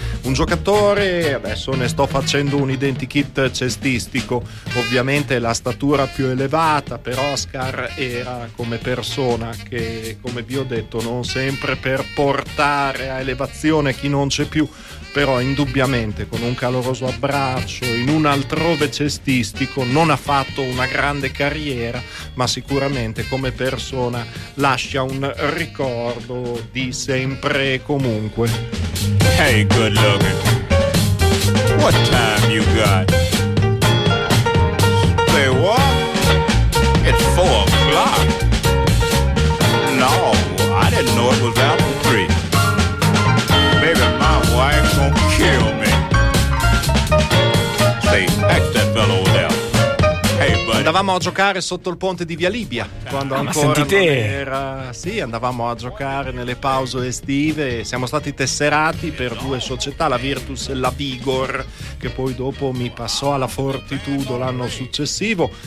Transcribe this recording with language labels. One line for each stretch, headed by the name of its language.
Italian: Un giocatore, adesso ne sto facendo un identikit cestistico, ovviamente la statura più elevata, per Oscar era come persona che, come vi ho detto, non sempre per portare a elevazione chi non c'è più, però indubbiamente con un caloroso abbraccio in un altrove cestistico non ha fatto una grande carriera, ma sicuramente come persona lascia un ricordo di sempre e comunque.
English: Hey good looking, what time you got? Say what? It's 4 o'clock. No, I didn't know it was after 3. Baby, my wife gonna kill me. Say, ask that fellow over there.
Italian: Andavamo a giocare sotto il ponte di Via Libia quando ancora non era. Sì, andavamo a giocare nelle pause estive. Siamo stati tesserati per due società, la Virtus e la Vigor, che poi dopo mi passò alla Fortitudo l'anno successivo.